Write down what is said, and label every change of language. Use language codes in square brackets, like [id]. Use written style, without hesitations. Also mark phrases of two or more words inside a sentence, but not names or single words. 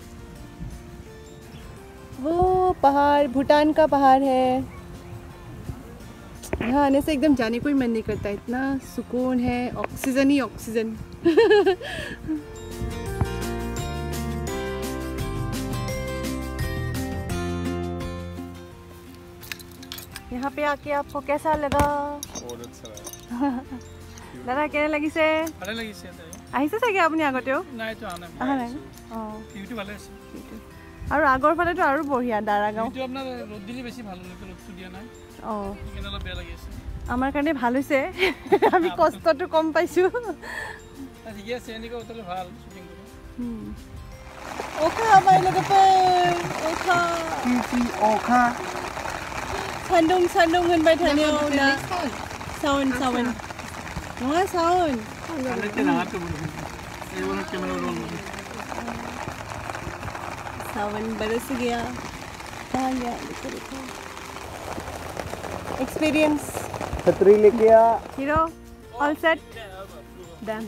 [hi] वो पहाड़ भूटान का पहाड़ है यहाँ आने से एकदम जाने को ही मन नहीं करता इतना सुकून है ऑक्सीजन ही ऑक्सीजन यहाँ पे आके आपको कैसा लगा बहुत अच्छा [as] দাদা কেনে লাগিছে ভালে লাগিছে আহিছে চাগে আপুনি আগতেও নাই তো আনা নাই অ ভিউটো ভালে আছে আৰু আগৰ ফালেতো আৰু বঢ়িয়া দাৰাগাঁও ভিউটো আপোনাৰ ৰ'দ দিলে বেছি ভাল লাগে ৰ'দটো দিয়া নাই অ কিনে অলপ বেয়া লাগি আছে আমাৰ কাৰণে ভাল হৈছে আমি কষ্টটো কম পাইছো ঠিকে আছে এনেকৈ উতলে ভাল শুটিং কৰি ওখা বাই লগতে ওখা [brx] अखा सान्दुं सान्दुं होनबाय थानायाव ना [hi] साउन साउन नङा साउन सावन बरस गया कहाँ गया देखो एक्सपीरियंस छतरी लेके आ [en] hero all set done